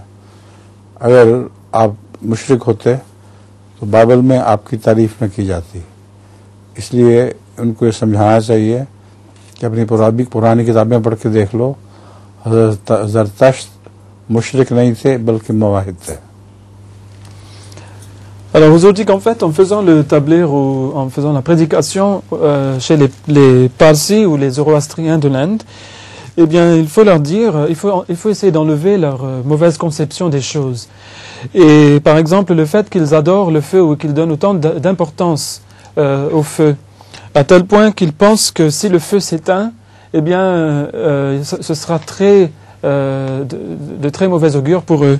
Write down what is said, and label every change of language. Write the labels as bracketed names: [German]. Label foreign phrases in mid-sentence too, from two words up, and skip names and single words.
[Urdu] اگر آپ مشرک ہوتے تو بائبل میں آپ کی تعریف نہ کی جاتی. اس لیے ان کو یہ سمجھانا چاہیے کہ اپنی پرانی کتابیں پڑھ کے دیکھ لو، حضرت زرتشت مشرک نہیں تھے بلکہ موحد تھے. [French] Alors aujourd'hui qu'en fait en faisant le tabligh ou en faisant la prédication chez les Parsis ou les Zoroastriens de l'Inde, eh bien il faut leur dire, il faut essayer d'enlever leur mauvaise conception des choses. Et par exemple le fait qu'ils adorent le feu ou qu'ils donnent autant d'importance au feu, à tel point qu'ils pensent que si le feu s'éteint, eh bien ce sera de très mauvais augure pour eux.